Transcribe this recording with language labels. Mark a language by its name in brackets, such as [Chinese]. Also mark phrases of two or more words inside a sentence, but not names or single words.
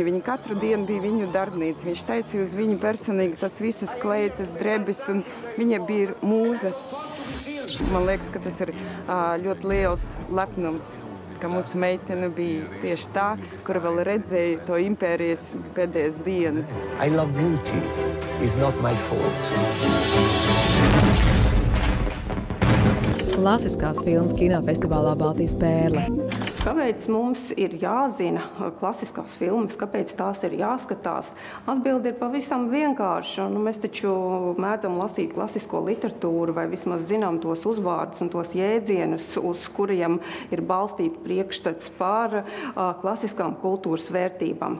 [Latvian] Viņa katru dienu bija viņu darbnīca. Viņš taisīja uz viņu personīgi tas visas kleitas, drebis, un viņa bija mūze. Man liekas, ka tas ir ļoti liels lepnums, ka mūsu meitene bija tieši tā, kur vēl redzēja to impērijas pēdējās dienas. [English] I love beauty. It's not my fault. [Latvian] Klasiskās filmas kinofestivālā Baltijas pērle. Kāpēc mums ir jāzina klasiskās filmas, kāpēc tās ir jāskatās? Atbilde ir pavisam vienkārša. Mēs taču mēdzam lasīt klasisko literatūru vai vismaz zinām tos uzvārdus un tos jēdzienus, uz kuriem ir balstīti priekšstats par klasiskām kultūras vērtībām.